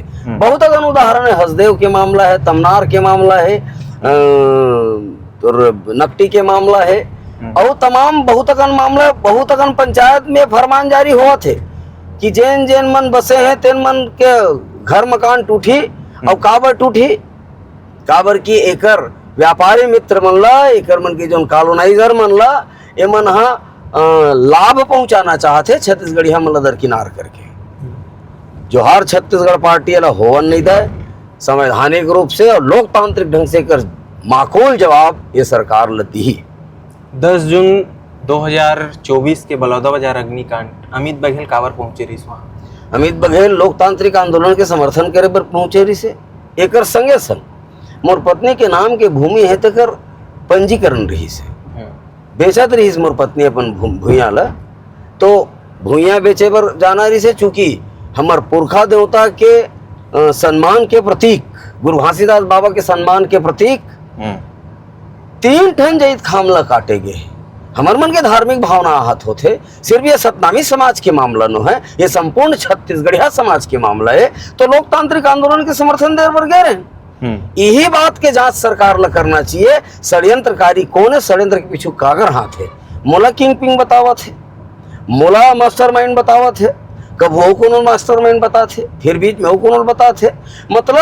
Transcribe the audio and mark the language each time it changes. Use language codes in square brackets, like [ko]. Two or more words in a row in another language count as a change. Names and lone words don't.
[hne] बहुत अगन उदाहरण है, हसदेव के मामला है, तमनार के मामला है, नकटी के मामला है और तमाम बहुत अगन मामला, बहुत अगन पंचायत में फरमान जारी हुआ थे कि जैन जैन मन बसे हैं तेन मन के घर मकान टूटी। और काबर टूटी? काबर की एकर व्यापारी मित्र मन ला, एकर मन की जो कॉलोनाइजर मन ला, ये मन लाभ पहुंचाना चाहते छत्तीसगढ़िया मन दरकिनार करके। जोहार छत्तीसगढ़ पार्टी ला होवन नहीं दे संवैधानिक रूप से और लोकतांत्रिक ढंग से कर माकूल जवाब ये सरकार लती ही। 10 जून 2024 के बलौदा बाजार अग्निकांड, अमित बघेल काबर पहुंचे रही वहाँ? अमित बघेल लोकतांत्रिक आंदोलन के समर्थन करे पर पहुंचे रही से। एकर संगे संग मोर पत्नी के नाम के भूमि है तकर पंजीकरण रही से, बेचत रही मोर पत्नी अपन भूया ला, तो भूया बेचे पर जाना रही से। चूंकि हमार पुरखा देवता के सम्मान के प्रतीक, गुरु घासीदास बाबा के सम्मान के प्रतीक 3 ठन जैत खामला काटे गए। हमार मन के धार्मिक भावना आहत होते। सिर्फ ये सतनामी समाज के मामला न है, ये संपूर्ण छत्तीसगढ़िया समाज के मामला है। तो लोकतांत्रिक आंदोलन के समर्थन दे पर गए रहे। यही बात के जांच सरकार ला करना चाहिए। षड्यंत्रकारी कौन है, षड्यंत्र के पीछे कागर हाथ है। मोला किंग पिंग बतावा थे, मोला मास्टरमाइंड बतावा थे, कब वो कौन मास्टरमाइंड बता थे, फिर बीच में वो कौन बता थे।